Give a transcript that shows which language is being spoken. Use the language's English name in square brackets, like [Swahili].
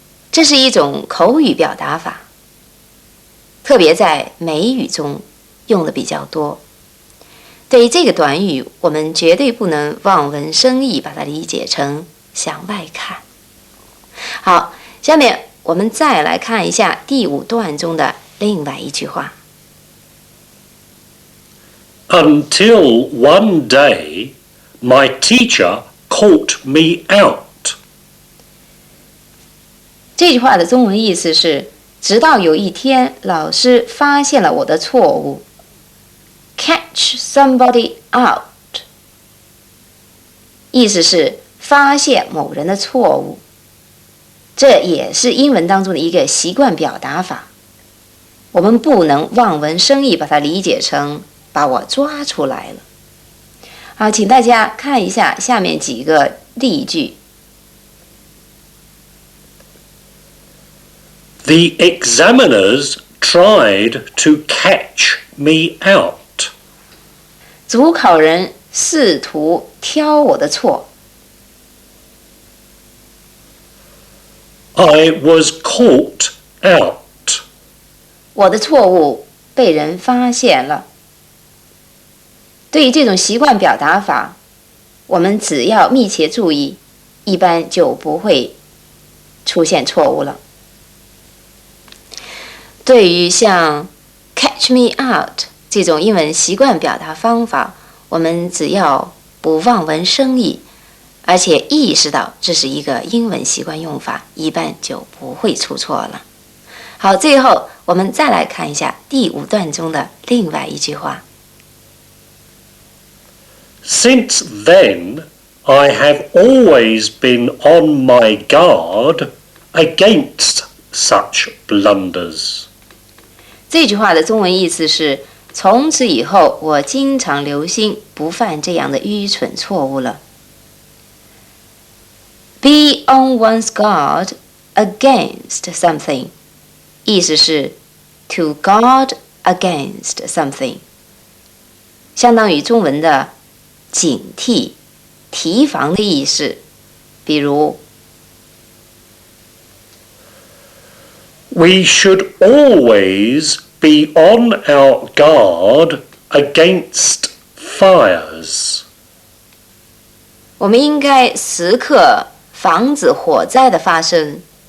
[Chinese] 这是一种口语表达法。特别在美语中用的比较多。对于这个短语，我们绝对不能望文生义，把它理解成向外看。好，下面我们再来看一下第5段中的另外一句话。 [English] Until one day, my teacher caught me out. [Chinese] 这句话的中文意思是，直到有一天，老师发现了我的错误。 [English] Catch somebody out， [Chinese] 意思是发现某人的错误。这也是英文当中的一个习惯表达法。我们不能望文生义，把它理解成把我抓出来了。好，请大家看一下下面几个例句。 [English] The examiners tried to catch me out. [Chinese] 主考人试图挑我的错。 [English] I was caught out. [Chinese] 我的错误被人发现了。对于这种习惯表达法，我们只要密切注意，一般就不会出现错误了。对于像 [English] catch me out [Chinese] 这种英文习惯表达方法，我们只要不望文生义，而且意识到这是一个英文习惯用法，一般就不会出错了。好，最后我们再来看一下第5段中的另外一句话。 [English] Since then, I have always been on my guard against such blunders. [Chinese] 这句话的中文意思是，从此以后我经常留心不犯这样的愚蠢错误了。 [English] Be on one's guard against something， [Chinese] 意思是 [English] to guard against something， [Chinese] 相当于中文的警惕、提防的意思。比如 [English] We should always be on our guard against fires. [Chinese] 我们应该时刻防止火灾的发生。